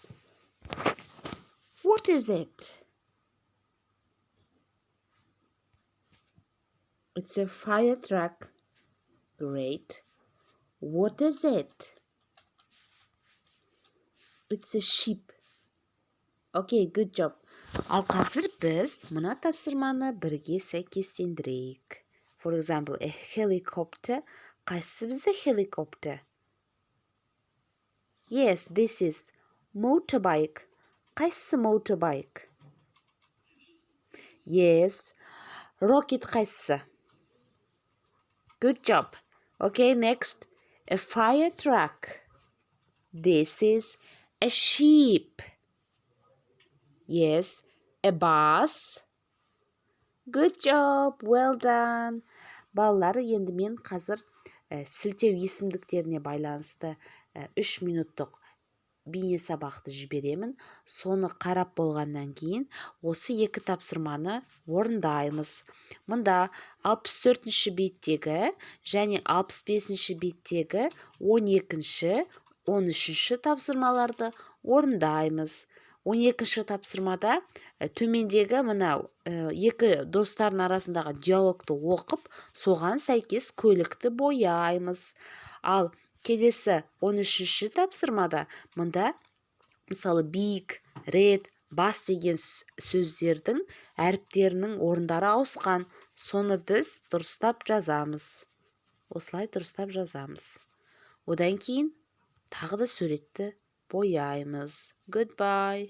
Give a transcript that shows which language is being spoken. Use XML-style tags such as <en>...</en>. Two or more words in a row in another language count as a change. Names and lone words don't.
<en>What is it? It's a fire truck. Great. What is it? It's a ship. Okay, good job.</en> <kk>Ал қазір біз мына тапсырманы бірге сәйкестендірейік.</kk> <en>For example, a helicopter.</en> <kk>Қайсысы бізде</kk> <en>helicopter? Yes, this is motorbike.</en> <kk>Қайсысы motorbike? Yes.</kk> <en>Rocket қайсысы? Good job. Okay, next. A fire truck. This is a ship. Yes. A bus. Good job. Well done.</en> <kk>Балалар, енді мен қазір сілтеу есімдіктеріне байланысты 3 минуттық бейне сабақты жіберемін. Соны қарап болғаннан кейін осы екі тапсырманы орындаймыз. Мұнда 64-ші беттегі және 65-ші беттегі 12-ші, 13-ші тапсырмаларды орындаймыз. 12-ші тапсырмада төмендегі мынау екі достардың арасындағы диалогты оқып, соған сәйкес көлікті бояймыз. Ал келесі 13-ші тапсырмада мұнда мысалы</kk> <en>big, red, bus</en> <kk>деген сөздердің әріптерінің орындары ауысқан. Соны біз дұрыстап жазамыз. Осылай дұрыстап жазамыз. Одан кейін тағы да суретті бояймыз.</kk> <en>Goodbye.</en>